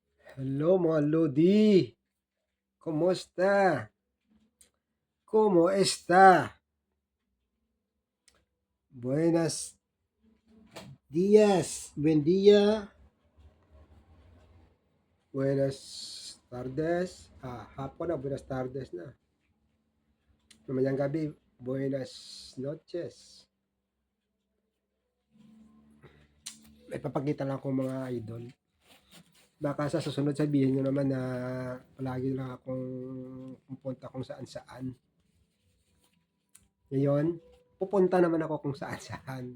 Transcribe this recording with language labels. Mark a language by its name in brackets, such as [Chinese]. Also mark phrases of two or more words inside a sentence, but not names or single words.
[Filipino] Hello mga Lodi! Kumusta? [Spanish] ¿Cómo está? Buenas días. Buen día. Buenas tardes. [Filipino] Hapon na. [Spanish] Buenas tardes [Filipino] na. Mamayang gabi. [Spanish] Buenas noches. [Filipino] May papakita lang ako mga idol. Baka sa susunod sabihin nyo naman na palagi lang akong pupunta kung saan saan. Ngayon, pupunta naman ako kung saan saan.